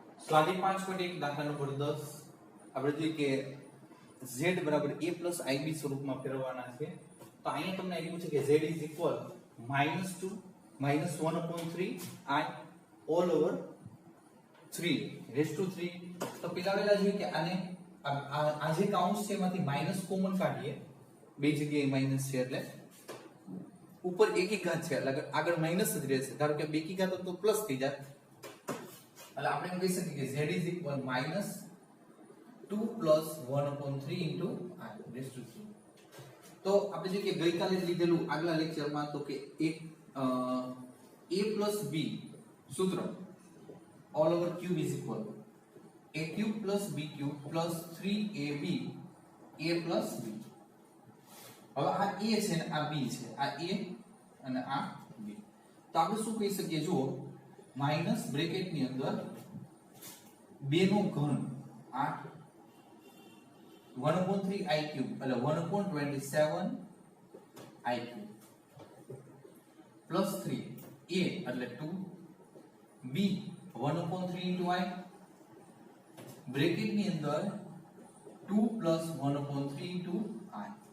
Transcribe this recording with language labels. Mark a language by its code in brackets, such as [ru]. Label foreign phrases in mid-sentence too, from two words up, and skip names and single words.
[gu] તો આજે 5.1 દાખલા નંબર 10 આપણે જોઈએ કે z બરાબર a + ib સ્વરૂપમાં ફેરવવાના છે. તો અહીંયા તમને આપ્યું છે કે z -2 -1/3 i [en] all over 3 raised to 3. [gu] તો પેલા જોઈએ કે આને આ જે કાઉન્સ છે એમાંથી [en] minus common [gu] કાઢીએ, બે જગ્યાએ માઈનસ છે એટલે ઉપર એકી ઘાત છે એટલે આગળ માઈનસ જ રહેશે. ધારો કે બેકી ઘાત તો પ્લસ થઈ જાય એટલે આપણે એમ કહી શકીએ કે z -2 + 1/3 * i [en] raised to 3. [gu] તો આપણે જે કે ગઈકાલે લીધેલું આગલા લેક્ચરમાં તો કે એક a + b સૂત્ર [en] all over cube is equal a cube + b cube + 3ab a + b. [gu] હવે આ a છે ને આ b છે, આ a અને આ b. તો આપણે શું કહી શકીએ, જુઓ માઈનસ બ્રેકેટ ની અંદર 2 નો ઘન 8 1/3 i³ એટલે 1/27 i³ પ્લસ 3 a એટલે 2 b 1/3 * i બ્રેકેટ ની અંદર 2 + 1/3 * i.